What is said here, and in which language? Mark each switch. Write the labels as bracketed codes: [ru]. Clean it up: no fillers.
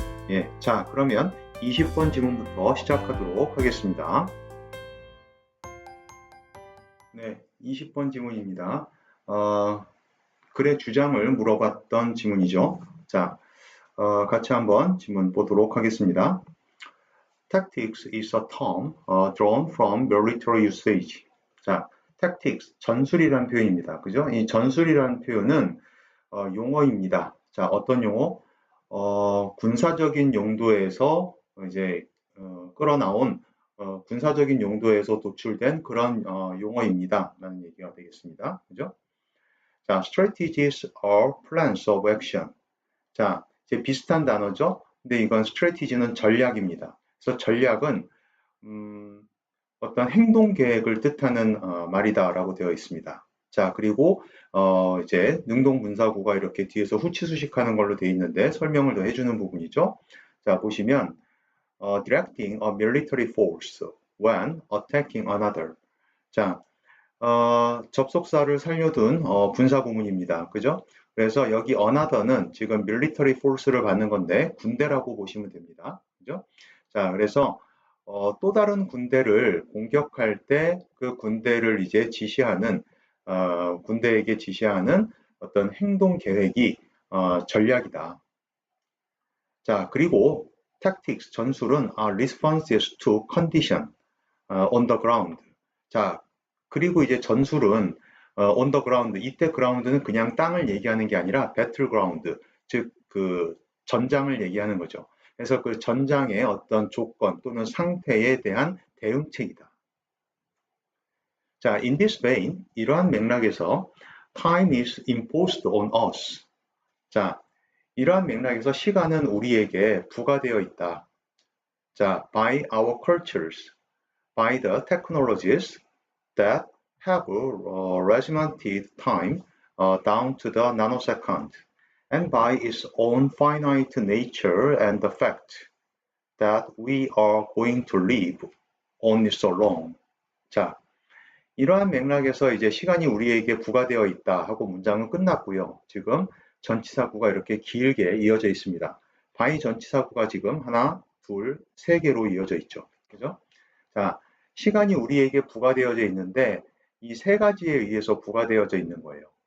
[ko] 예, 자, 그러면 20번 지문부터 시작하도록 하겠습니다. 네, 20번 지문입니다. 글의 주장을 물어봤던 지문이죠. 자, 같이 한번 지문 보도록 하겠습니다. [en] Tactics is a term drawn from military usage. [ko] 자, tactics, 전술이라는 표현입니다. 그죠? 이 전술이라는 표현은 용어입니다. 자, 어떤 용어? 군사적인 용도에서 이제 끌어나온 군사적인 용도에서 도출된 그런 용어입니다. 라는 얘기가 되겠습니다. 그죠? [en] 자, strategies are plans of action. [ko] 자, 이제 비슷한 단어죠? 근데 이건 strategy는 전략입니다. 그래서 전략은 어떤 행동 계획을 뜻하는 말이다라고 되어 있습니다. 자, 그리고 이제 능동분사구가 이렇게 뒤에서 후치수식하는 걸로 되어 있는데 설명을 더 해주는 부분이죠. 자, 보시면 [en] directing a military force when attacking another. [ko] 자, 접속사를 살려둔 분사구문입니다. 그죠? 그래서 여기 another는 지금 military force를 받는 건데 군대라고 보시면 됩니다. 그죠? 자, 그래서 또 다른 군대를 공격할 때 그 군대를 이제 지시하는 군대에게 지시하는 어떤 행동 계획이 전략이다. [en] 자, 그리고 tactics [ko] 전술은 [en] responses to condition on the ground. [ko] 자, 그리고 이제 전술은 [en] on the ground. [ko] 이때 ground는 그냥 땅을 얘기하는 게 아니라 battleground, 즉 그 전장을 얘기하는 거죠. 그래서 그 전장의 어떤 조건 또는 상태에 대한 대응책이다. [en] 자, in this vein, [ko] 이러한 맥락에서 [en] time is imposed on us. [ko] 자, 이러한 맥락에서 시간은 우리에게 부과되어 있다. [en] 자, by our cultures, by the technologies that have regimented time down to the nanosecond. And by its own finite nature and the fact that we are going to live only so long. [ko] 자, 이러한 맥락에서 이제 시간이 우리에게 부과되어 있다 하고 문장은 끝났고요. 지금 전치사구가 이렇게 길게 이어져 있습니다. by 전치사구가 지금 하나, 둘, 세 개로 이어져 있죠. 그죠? 자, 시간이 우리에게 부과되어져 있는데 이 세 가지에 의해서 부과되어져 있는 거예요.